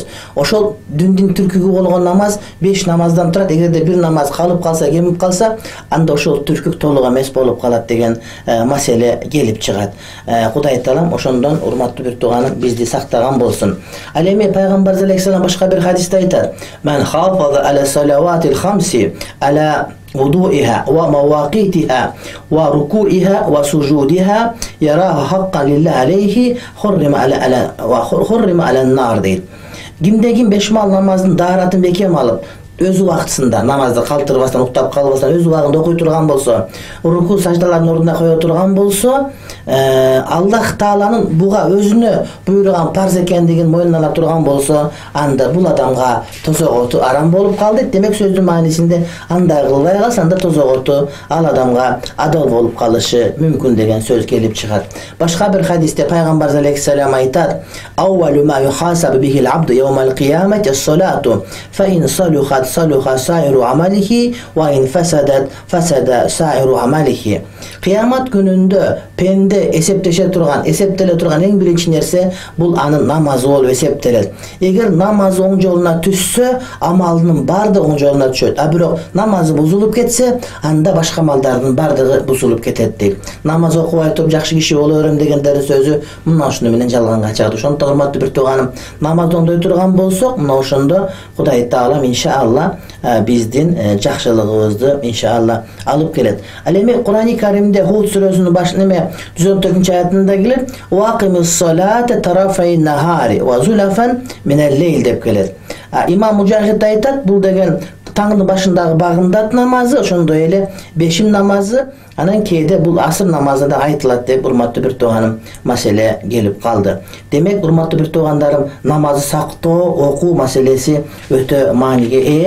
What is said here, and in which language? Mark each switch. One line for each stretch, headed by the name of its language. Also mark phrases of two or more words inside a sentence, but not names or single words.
Kyrgyz: Ошол диндин түркүгү болгон намаз 5 намаздан турат. Эгерде бир намаз калып калса, кемип калса, анда ошол түркүк толук эмес болуп калат деген маселе келип чыгат. Кудай таалам ошондон, урматтуу бир тууганым, бизди сактаган болсун. Ал эми пайгамбар алейхиссалам башка бир хадисте айтат:
Arabic: "من حافظ على الصلوات الخمس على وضوئها ومواقيتها وركوعها وسجودها يراه حقا لله عليه حرم على النار" дейт.
Kyrgyz: Кимде ким 5 мал намаздын дааратын бекем алып, өз убактысында намазды калтырбастан, уктап калбастан өз убагында окуй турган болсо, руку саждалардын ордуна кое турган болсо, Аллах Тааланын буга өзүнө буйруган парз экендигин мойнуна ала турган болсо, анда бул адамга тозоготу арам болуп калды. Демек, сөздүн маанисинде андай кылбай калса, анда тозоготу ал адамга адал болуп калышы мүмкүн деген сөз келип чыгат. Башка бир хадисте пайгамбар алейхиссалам айтат:
Arabic: "أول ما يحاسب به العبد يوم القيامة الصلاة فإن صلحت صلح سائر عمله وإن فسدت فسد سائر عمله, ва ин фасадат фасада сайру амалихи."
Kyrgyz: Кыямат күнүндө пенде эсептеле турган эң биринчи нерсе бул анын намазы болуп эсептелет. Эгер намазы оң жолуна түшсө, амалынын баардыгы оң жолуна түшөт. А бирок намазы бузулуп кетсе, анда башка амалдардын баардыгы бузулуп кетет дейт. Намаз окубай туруп жакшы киши боло берем дегендердин сөзү мына ушуну менен жалганга чыгат. Ошондон, урматтуу бир тууганым, намазды оңдой турган болсок, мына ошондо Кудай Таалам иншалла биздин жакшылыгыбызды иншалла алып келет. Ал эми Кур'ан-ы Каримде Худ сүрөсүнүн башында 114 аятында келет:
Arabic: "وأقم الصلاة طرفي النهار وزلفا من الليل"
Kyrgyz: деп келет. Имам Мужахид айтат, бул деген таңдын башындагы багымдат намазы, ошондой эле бешим намазы, анан кээде бул асыр намазы да айтылат деп, урматтуу бир тууганым, маселе келип калды. Демек, урматтуу бир туугандарым, намазды сактоо, окуу маселеси өтө мааниге ээ.